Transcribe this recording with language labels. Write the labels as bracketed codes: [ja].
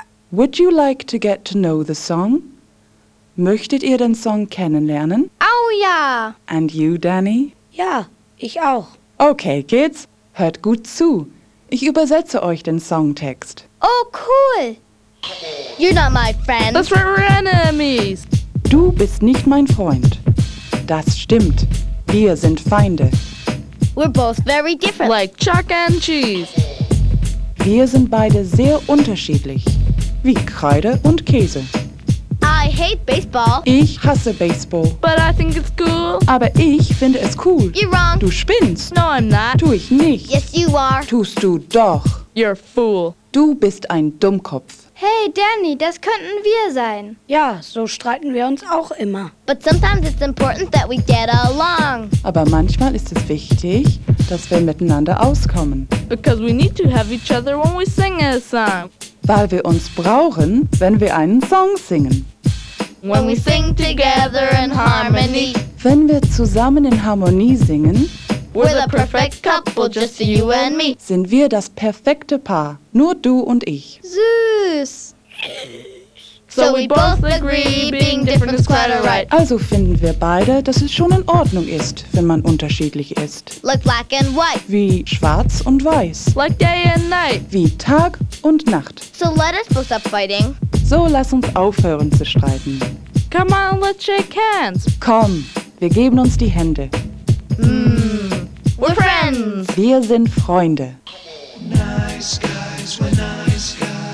[en] Would you like to get to know the song? [de] Möchtet ihr den Song kennenlernen? Au ja. [en] And you, Danny? [de] Ja, ich auch. Okay, Kids, hört gut zu. Ich übersetze euch den Songtext. Oh, cool. [en] You're not my friend. That's right, we're enemies. [de] Du bist nicht mein Freund. Das stimmt. Wir sind Feinde. [en] We're both very different. Like chalk and cheese. [de] Wir sind beide sehr unterschiedlich. Wie Kreide und Käse. [en] I hate baseball. [de] Ich hasse Baseball. [en] But I think it's cool. [de] Aber ich finde es cool. [en] You're wrong. [de] Du spinnst. [en] No, I'm not. [de] Tu ich nicht. [en] Yes, you are. [de] Tust du doch. [en] You're a fool. [de] Du bist ein Dummkopf. Hey, Danny, das könnten wir sein. Ja, so streiten wir uns auch immer. [en] But sometimes it's important that we get along. [de] Aber manchmal ist es wichtig, dass wir miteinander auskommen. [en] Because we need to have each other when we sing a song. [de] Weil wir uns brauchen, wenn wir einen Song singen. [en] When we sing together in harmony. [de] Wenn wir zusammen in Harmonie singen, [en] we're the perfect couple, just you and me. [de] Sind wir das perfekte Paar, nur du und ich. Süß. [en] So we both agree, being different is quite alright. [de] Also finden wir beide, dass es schon in Ordnung ist, wenn man unterschiedlich ist. [en] Like black and white. [de] Wie schwarz und weiß. [en] Like day and night. [de] Wie Tag und Nacht. [en] So let us both stop fighting. [de] So lass uns aufhören zu streiten. [en] Come on, let's shake hands. [de] Komm, wir geben uns die Hände. [en] We're friends. [de] Wir sind Freunde. [en] Nice guys, we're nice guys.